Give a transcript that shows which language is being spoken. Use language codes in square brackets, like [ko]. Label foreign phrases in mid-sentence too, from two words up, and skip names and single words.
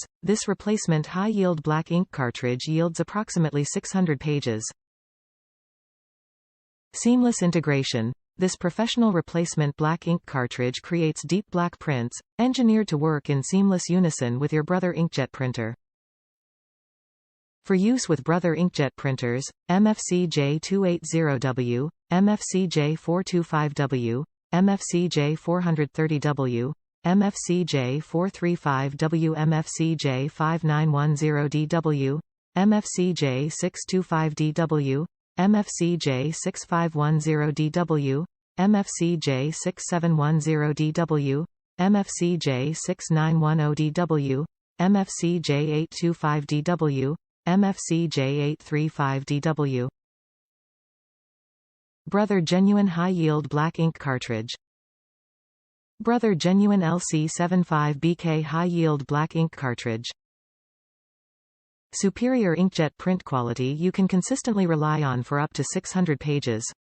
[en] This replacement high-yield black ink cartridge yields approximately 600 pages. Seamless integration. This professional replacement black ink cartridge creates deep black prints, engineered to work in seamless unison with your Brother INKJET printer. For use with Brother INKJET printers, MFCJ280W, MFCJ425W, MFCJ430W, MFCJ435W, MFCJ5910DW, MFCJ625DW, MFCJ6510DW, MFCJ6710DW, MFCJ6910DW, MFCJ825DW, MFCJ835DW. Brother Genuine High-Yield Black Ink Cartridge. Brother Genuine LC75BK High-Yield Black Ink Cartridge. Superior inkjet print quality you can consistently rely on for up to 600 pages.